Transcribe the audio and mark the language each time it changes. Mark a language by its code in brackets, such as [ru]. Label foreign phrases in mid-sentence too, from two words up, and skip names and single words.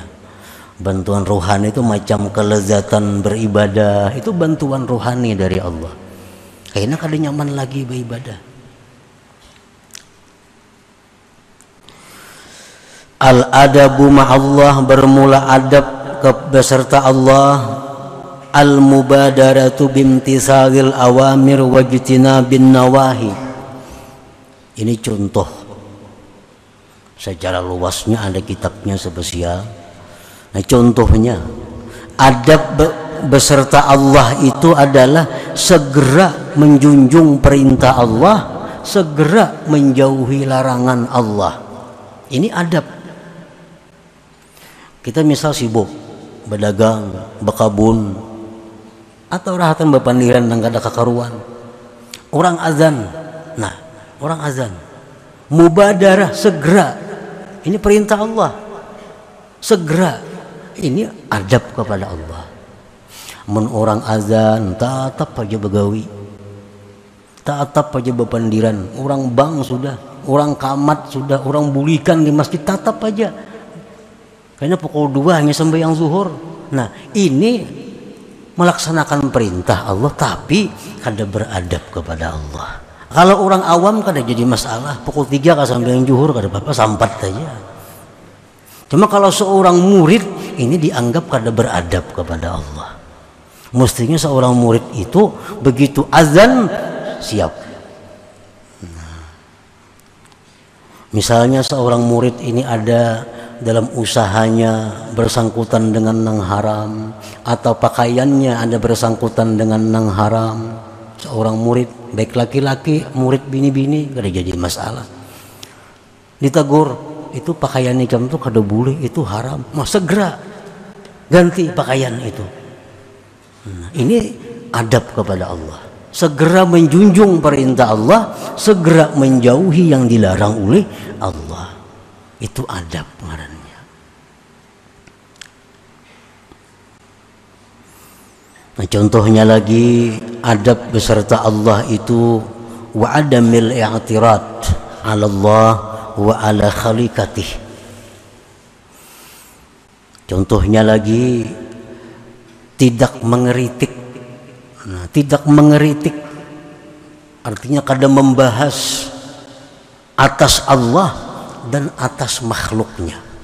[id] Bantuan rohani itu macam kelezatan beribadah, itu bantuan rohani dari Allah. Kayaknya kada nyaman lagi beribadah. [ar] الأدب مع الله, [id] bermula adab beserta Allah. [ar] المبادرة بامتثال الأوامر واجتناب النواهي. [id] Ini contoh secara luasnya, ada kitabnya spesial. Nah contohnya adab beserta Allah itu adalah segera menjunjung perintah Allah, segera menjauhi larangan Allah. Ini adab. [bjn] Kita misal sibuk berdagang, berkabun, atau rahatan berpandiran dan kada kakaruan. [id] Orang azan, nah orang azan, mubadarah segera. Ini perintah Allah, segera. Ini adab kepada Allah. Men orang azan, [bjn] tatap aja begawi, tatap aja berpandiran. Orang bang sudah, orang kamat sudah, orang bulikan di masjid tatap aja. [id] Karena pukul 2 hanya sembahyang zuhur. Nah ini melaksanakan perintah Allah tapi kada beradab kepada Allah. Kalau orang awam kada jadi masalah, pukul 3 kada sembahyang zuhur kada apa-apa, sampat saja. Cuma kalau seorang murid ini dianggap kada beradab kepada Allah. Mestinya seorang murid itu begitu azan siap. Nah, Misalnya seorang murid ini ada dalam usahanya bersangkutan dengan yang haram, atau pakaiannya ada bersangkutan dengan yang haram. Seorang murid, baik laki-laki, murid bini-bini, kada jadi masalah. Ditegur, itu pakaian ikam tuh kada boleh, itu haram. Mas segera ganti pakaian itu. Nah, ini adab kepada Allah. Segera menjunjung perintah Allah, segera menjauhi yang dilarang oleh Allah. Itu adab ngarannya. Nah, contohnya lagi adab beserta Allah itu [ar] وعدم الاعتراض على الله وعلى خليقته. [id] Contohnya lagi tidak mengeritik. Nah, tidak mengeritik artinya kada membahas atas Allah dan atas makhluknya.